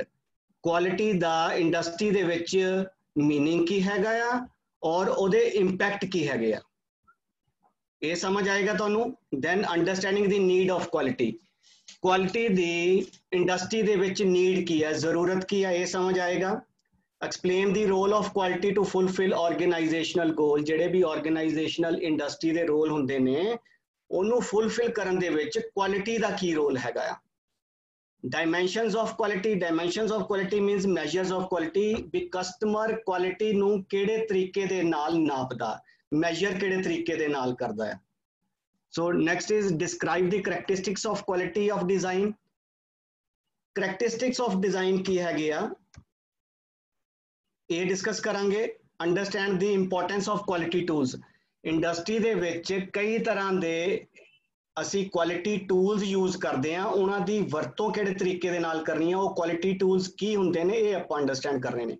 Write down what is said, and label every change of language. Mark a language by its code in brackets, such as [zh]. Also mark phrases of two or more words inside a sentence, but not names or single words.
[pa] ਕੁਆਲਿਟੀ ਦਾ ਇੰਡਸਟਰੀ ਦੇ ਵਿੱਚ ਮੀਨਿੰਗ ਕੀ ਹੈਗਾ ਆ ਔਰ ਉਹਦੇ ਇੰਪੈਕਟ ਕੀ ਹੈਗੇ ਆ, ਇਹ ਸਮਝ ਆਏਗਾ ਤੁਹਾਨੂੰ। [en] then understanding the need of quality, [pa] ਕੁਆਲਿਟੀ ਦੀ ਇੰਡਸਟਰੀ ਦੇ ਵਿੱਚ ਨੀਡ ਕੀ ਹੈ, ਜ਼ਰੂਰਤ ਕੀ ਹੈ, ਇਹ ਸਮਝ ਆਏਗਾ। [en] Explain the role of quality to fulfill organizational goal। [pa] ਜਿਹੜੇ ਵੀ [en] organizational industry [pa] ਦੇ ਰੋਲ ਹੁੰਦੇ ਨੇ ਉਹਨੂੰ fulfill ਕਰਨ ਦੇ ਵਿੱਚ quality ਦਾ ਕੀ ਰੋਲ ਹੈਗਾ ਆ। [en] Dimensions of quality, dimensions of quality [pa] means measures of quality, ਵੀ [en] customer quality [pa] ਨੂੰ ਕਿਹੜੇ ਤਰੀਕੇ ਦੇ ਨਾਲ ਨਾਪਦਾ, measure ਕਿਹੜੇ ਤਰੀਕੇ ਦੇ ਨਾਲ ਕਰਦਾ ਹੈ। [en] So next is describe the characteristics of quality of design। characteristics of design [pa] ਕੀ ਹੈਗੇ ਆ ਇਹ ਡਿਸਕਸ ਕਰਾਂਗੇ। [en] understand the importance of quality tools. [pa] ਇੰਡਸਟਰੀ ਦੇ ਵਿੱਚ ਕਈ ਤਰ੍ਹਾਂ ਦੇ ਅਸੀਂ [en] quality tools [pa] ਯੂਜ਼ ਕਰਦੇ ਹਾਂ, ਉਹਨਾਂ ਦੀ ਵਰਤੋਂ ਕਿਹੜੇ ਤਰੀਕੇ ਦੇ ਨਾਲ ਕਰਨੀ ਹੈ, ਉਹ [en] quality tools [pa] ਕੀ ਹੁੰਦੇ ਨੇ, ਇਹ ਆਪਾਂ ਅੰਡਰਸਟੈਂਡ ਕਰਨੇ ਨੇ।